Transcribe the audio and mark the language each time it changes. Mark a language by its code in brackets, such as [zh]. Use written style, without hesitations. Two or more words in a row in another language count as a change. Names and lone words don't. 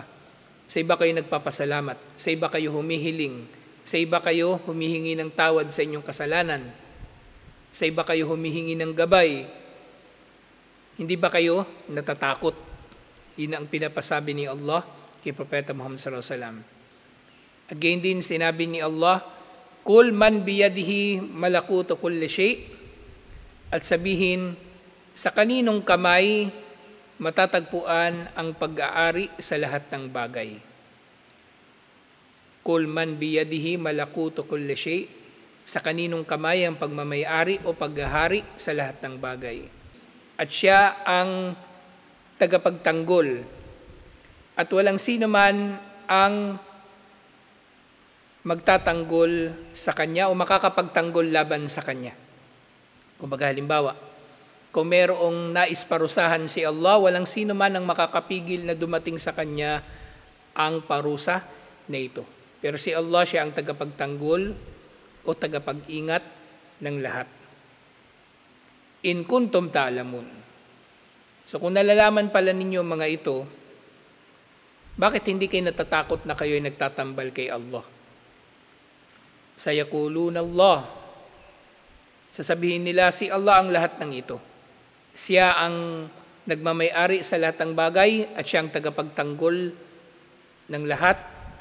[tl] Sa iba kayo nagpapasalamat. Sa iba kayo humihiling. Sa iba kayo humihingi ng tawad sa inyong kasalanan. Sa iba kayo humihingi ng gabay. Hindi ba kayo natatakot? Yun ang pinapasabi ni Allah kay Propeta Muhammad [ar] صلى الله عليه وسلم. [tl] Again din sinabi ni Allah, [ar] قل من بيده ملكوت كل شيء', [tl] at sabihin, sa kaninong kamay matatagpuan ang pag-aari sa lahat ng bagay. [ar] قل من بيده ملكوت كل شيء', [tl] sa kaninong kamay ang pagmamayari o paghahari sa lahat ng bagay. At siya ang tagapagtanggol. At walang sino man ang magtatanggol sa kanya o makakapagtanggol laban sa kanya. Kumbaga halimbawa, kung mayroong nais parusahan si Allah, walang sino man ang makakapigil na dumating sa kanya ang parusa na ito. Pero si Allah, siya ang tagapagtanggol o tagapag-ingat ng lahat. [ar] إن كنتم تعلمون. [tl] So kung nalalaman pala ninyo mga ito, bakit hindi kayo natatakot na kayo'y nagtatambal kay Allah? [ar] سيقولون الله. [tl] Sasabihin nila, si Allah ang lahat ng ito. Siya ang nagmamay-ari sa lahat ng bagay at siya ang tagapagtanggol ng lahat.